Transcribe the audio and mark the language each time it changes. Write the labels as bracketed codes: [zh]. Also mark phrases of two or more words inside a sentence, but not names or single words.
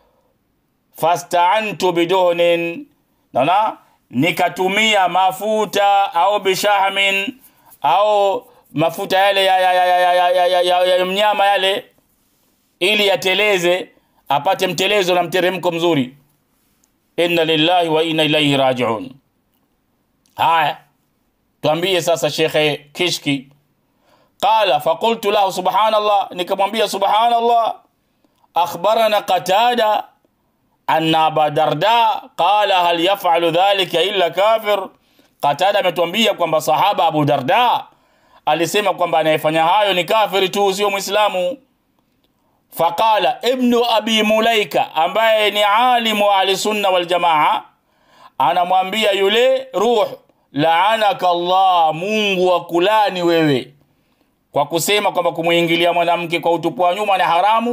[ar] فاستعنت بدهن, [sw] nikatumia mafuta au bishahmin au mafuta yale ya mnyama yale, ili yateleze, apate mtelezo na mteremko mzuri. [ar] إنا لله وإنا إليه راجعون. [sw] Haya, tuambie sasa Sheikh Kishki. [ar] قال فقلت له سبحان الله, nikamwambia subhanallah, أخبرنا قتادة أن أبا الدرداء قال هل يفعل ذلك إلا كافر. [sw] Qatada ametuambia kwamba sahaba Abu Darda alisema kwamba anayefanya hayo ni kafiri tu, sio Muislamu. [ar] فقال ابن أبي مليكة, [sw] ambaye ni alimu wa [ar] أهل السنة والجماعة, [sw] anamwambia yule Ruh, [ar] لعنك الله, [sw] Mungu akulani wewe, kwa kusema kwamba kumuingilia mwanamke kwa utupu wa nyuma ni haramu.